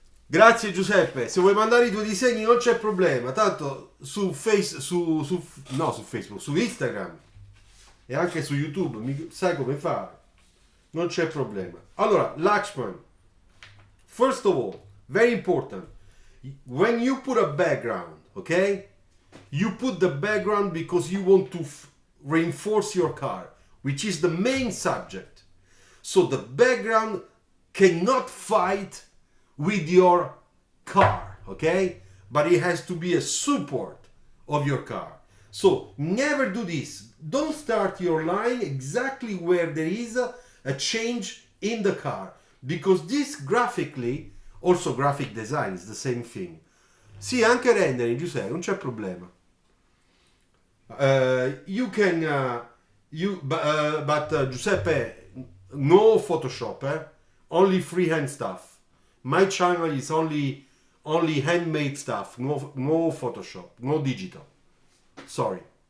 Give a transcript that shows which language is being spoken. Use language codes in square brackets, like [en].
[it] Grazie Giuseppe, se vuoi mandare i tuoi disegni non c'è problema, tanto su Facebook, su Instagram e anche su YouTube, sai come fare, non c'è problema. [en] Allora, Lakshman, first of all, very important, when you put a background, okay? You put the background because you want to reinforce your car, which is the main subject. So the background cannot fight with your car, okay? But it has to be a support of your car. So never do this. Don't start your line exactly where there is a change in the car, because this graphically, also graphic design is the same thing. [it] Sì, anche rendering, Giuseppe, non c'è problema. [en] You can but Giuseppe, no Photoshop, only freehand stuff. My channel is only handmade stuff, no Photoshop, no digital. Sorry.